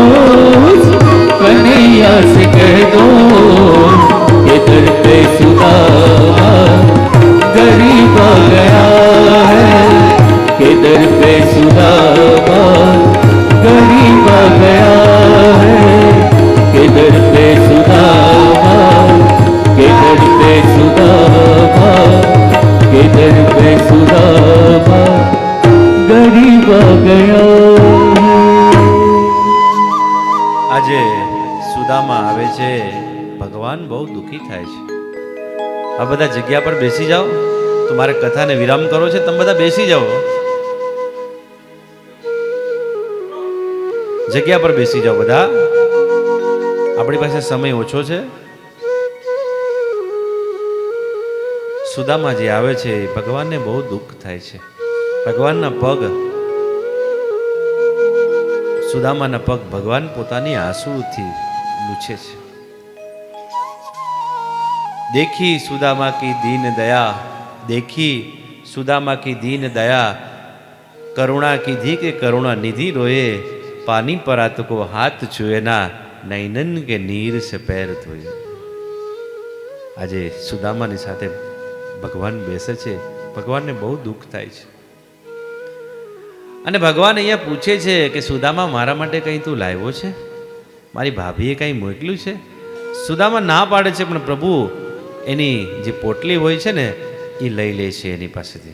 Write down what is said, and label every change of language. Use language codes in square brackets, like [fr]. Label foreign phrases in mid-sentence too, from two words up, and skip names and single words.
[hi] कन्हैया से कह दो, इधर पे सुदामा गरीब आ गया है, इधर पे सुदामा गरीब आ गया है, इधर पे सुदामा, इधर पे सुदामा, इधर पे सुदामा गरीब आ गया है। [gu] આજે સુદામા આવે છે, ભગવાન બહુ દુઃખી થાય છે। આ બધા જગ્યા પર બેસી જાઓ, તો મારે કથાને વિરામ કરો છે, તમે બધા બેસી જાઓ, જગ્યા પર બેસી જાઓ બધા, આપણી પાસે સમય ઓછો છે। સુદામા જે આવે છે ભગવાનને બહુ દુઃખ થાય છે। ભગવાનના પગ, સુદામાના પગ ભગવાન પોતાની આંસુથી લૂછે છે। [hi] देखी सुदामा की दीन दया, देखी सुदामा की दीन दया, करुणा की धी के करुणा निधि रोए, पानी परात को हाथ छुए ना, नैनन के नीर से पैर धोए। [gu] આજે સુદામાની સાથે ભગવાન બેસે છે, ભગવાનને બહુ દુઃખ થાય છે। અને ભગવાન અહીંયા પૂછે છે કે સુદામા મારા માટે કંઈ તું લાવ્યો છે, મારી ભાભીએ કંઈ મોકલ્યું છે? સુદામા ના પાડે છે, પણ પ્રભુ એની જે પોટલી હોય છે ને એ લઈ લે છે એની પાસેથી।